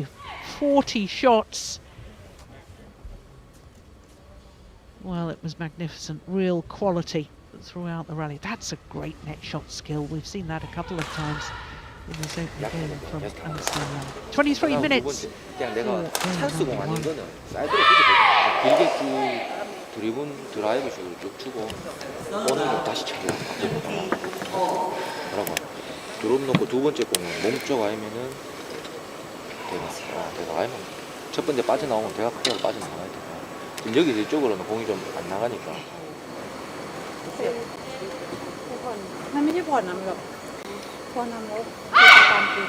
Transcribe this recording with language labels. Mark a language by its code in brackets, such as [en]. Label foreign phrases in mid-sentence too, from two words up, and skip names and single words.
[en] 40 shots. Well, it was magnificent, real quality throughout the rally. That's a great net shot skill. We've seen that a couple of times in this opening game from An. 23 minutes. [ko] 그냥 내가 for 찬스공 game 아닌 number 거는 사이드로 그렇게 길게 쭉 드리븐 드라이브식으로 쭉 주고 오는 거 다시 차려. 뭐라고? 드롭 놓고 두 번째 공은 몸쪽 아니면은 대가 아니면 첫 번째 빠져나오면 대가 그대로 빠져나가야 돼. 지금 여기서 이쪽으로는 공이 좀 안 나가니까. [th] มันไม่ใช่ผ่อนนำหรอกพอนำแล้วตามจริง